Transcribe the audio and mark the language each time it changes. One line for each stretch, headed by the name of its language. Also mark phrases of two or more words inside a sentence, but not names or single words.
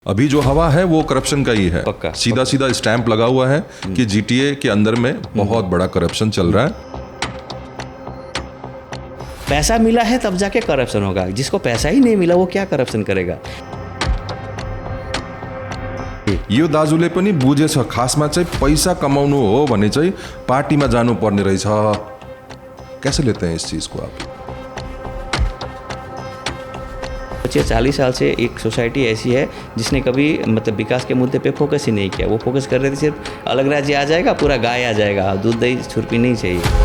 Hindi: अभी जो हवा है वो करप्शन का ही है। पक्का, सीधा सीधा स्टैंप लगा हुआ है कि जीटीए के अंदर में बहुत बड़ा करप्शन चल रहा है। पैसा मिला है तब जाके करप्शन होगा, जिसको पैसा ही नहीं मिला वो क्या करप्शन करेगा।
Nepali: यो दाजुले पनि बुझेछ, खासमा चाहिँ पैसा कमाउनु हो भने चाहिँ पार्टीमा जानुपर्ने रहेछ।
Hindi: कैसे लेते हैं इस चीज को आप? 40 साल से एक सोसाइटी ऐसी है जिसने कभी मतलब विकास के मुद्दे पे फोकस ही नहीं किया। वो फोकस कर रहे थे सिर्फ अलग राज्य आ जाएगा, पूरा गाय आ जाएगा, दूध दही छुर्पी नहीं चाहिए।